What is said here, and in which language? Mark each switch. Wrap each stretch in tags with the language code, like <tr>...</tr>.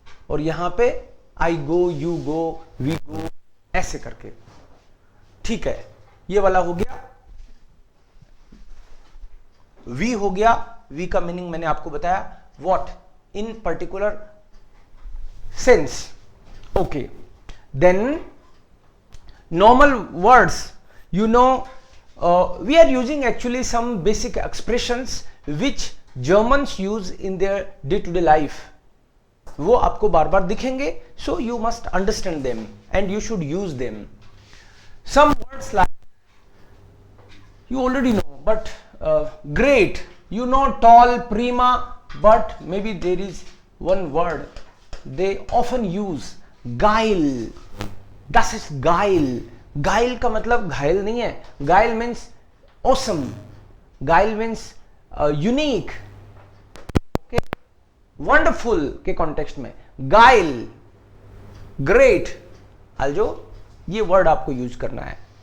<hi>और यहां पे</hi> <en>I go, you go, we go,</en> <hi>ऐसे करके, ठीक है। ये वाला हो गया, वी हो गया। वी का मीनिंग मैंने आपको बताया,</hi> <en>What, in particular sense. Okay, then normal words, you know, we are using actually some basic expressions which Germans use in their day-to-day life.</en> <hi>वो आपको बार बार दिखेंगे,</hi> <en>so you must understand them and you should use them. Some words like you already know, but great, you know, tall, prima, but maybe there is one word they often use, geil.</en> <de>Das ist geil.</de> <hi>गाइल का मतलब घायल नहीं है,</hi> <en>गाइल means awesome, गाइल means unique,</en> <hi>okay, wonderful के context में गाइल, ग्रेट, आल्जो ये वर्ड आपको यूज करना है।</hi>